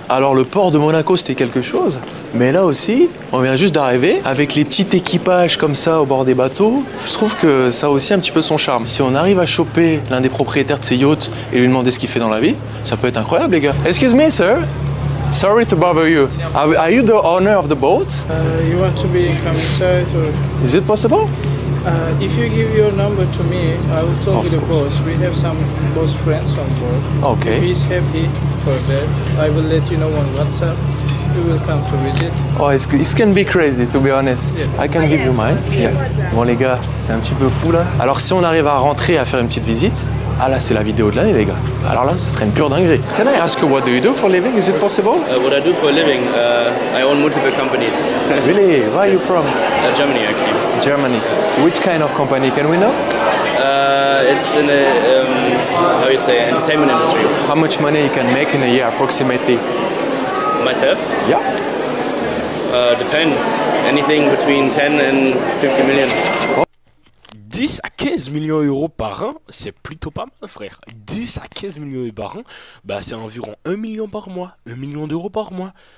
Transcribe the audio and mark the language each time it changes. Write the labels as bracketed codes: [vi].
[fr] Alors, le port de Monaco, c'était quelque chose. Mais là aussi, on vient juste d'arriver. Avec les petits équipages comme ça au bord des bateaux, je trouve que ça a aussi un petit peu son charme. Si on arrive à choper l'un des propriétaires de ces yachts et lui demander ce qu'il fait dans la vie, ça peut être incroyable, les gars. [en] Excuse me, sir. Sorry to bother you. Are you the owner of the boat? You want to be commissary or Is it possible? if you give your number to me, I will talk Of with the course. boss. We have some boss friends on board. Okay. If he's happy for that, I will let you know on WhatsApp. You will come to visit. Oh, it can be crazy, to be honest. Yeah. I can give you mine. Yeah. [fr] Bon, les gars, c'est un petit peu fou là. Alors, si on arrive à rentrer, à faire une petite visite, ah là, c'est la vidéo de l'année, les gars. Alors là, ce serait une pure dinguerie. [en] Can I ask you what do you do for a living? Is it possible? What I do for a living, I own multiple companies. Really? Where are you from? Germany, actually. Germany. Which kind of company? Can we know? It's in the, how you say, entertainment industry. How much money you can make in a year, approximately? Myself, Yeah. depends. Anything between 10 and 50 million. [fr] 10 à 15 millions d'euros par an, c'est plutôt pas mal, frère. 10 à 15 millions d'euros par an, bah c'est environ 1 million par mois. 1 million d'euros par mois.